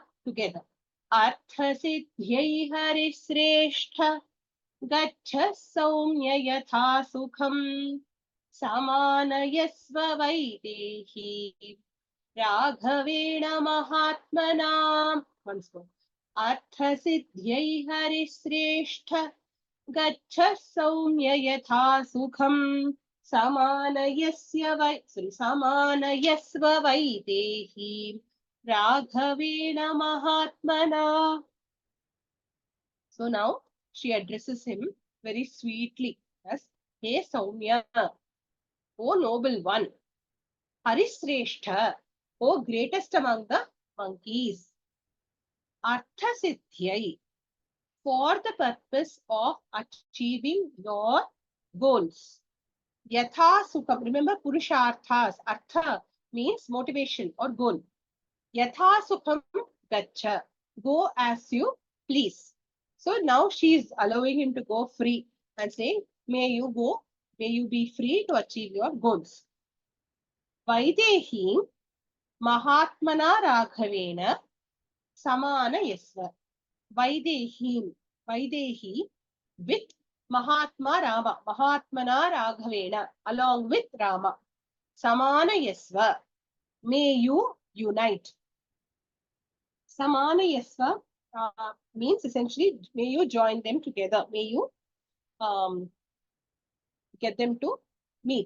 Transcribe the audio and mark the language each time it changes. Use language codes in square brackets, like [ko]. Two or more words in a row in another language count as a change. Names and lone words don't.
[en] Together. [sa] अर्थसिद्ध्यै हरिश्रेष्ठ गच्छ सौम्य यथा सुखम् समानयस्व वैदेही राघवेण महात्मना. [en] Once more. [sa] अर्थसिद्ध्यै हरिश्रेष्ठ गच्छ सौम्य यथा सुखम् समानयस्व वैदेही राघवेण महात्मना. [en] So now she addresses him very sweetly as Hey Saumya, O noble one, Harisreshtha, O greatest among the monkeys, [sa] अर्थ सिद्ध्यै, [en] for the purpose of achieving your goals. [sa] यथा सुखम्, [en] remember Purusharthas, Artha means motivation or goal. [sa] यथा सुखम् गच्छ, [en] go as you please. So now she is allowing him to go free and saying, may you go, may you be free to achieve your goals. [sa] वैदेही महात्मना राघवेण समानयस्व. [en] Vaidehi with Mahatma Rama, [sa] महात्मना राघवेण, [en] along with Rama. [sa] समानयस्व, [en] may you unite. [sa] समानयस्व [en] means essentially, may you join them together. May you get them to meet.